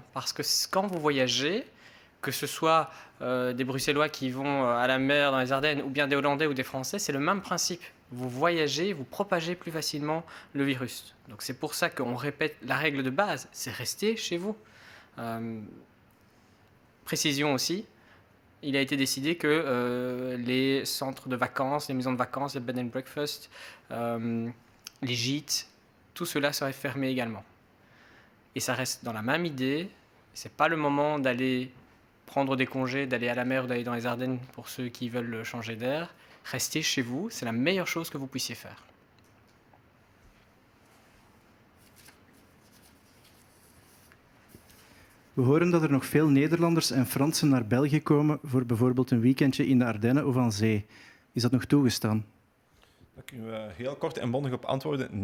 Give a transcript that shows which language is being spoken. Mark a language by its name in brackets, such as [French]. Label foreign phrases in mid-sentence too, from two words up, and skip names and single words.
[French] Parce que quand vous voyagez, que ce soit des Bruxellois qui vont à la mer dans les Ardennes, ou bien des Hollandais ou des Français, c'est le même principe. Vous voyagez, vous propagez plus facilement le virus. Donc c'est pour ça qu'on répète la règle de base, c'est rester chez vous. Précision aussi, il a été décidé que les centres de vacances, les maisons de vacances, les [English] bed and breakfast, [French] les gîtes, tout cela serait fermé également. Et ça reste dans la même idée. C'est pas le moment d'aller prendre des congés, d'aller à la mer ou d'aller dans les Ardennes pour ceux qui veulent changer d'air. Restez chez vous, c'est la meilleure chose que vous puissiez faire. [Dutch] We horen dat nog veel Nederlanders en Fransen naar België komen voor bijvoorbeeld een weekendje in de Ardennen of aan zee. Is dat nog toegestaan? Daar kunnen we heel kort en bondig op antwoorden.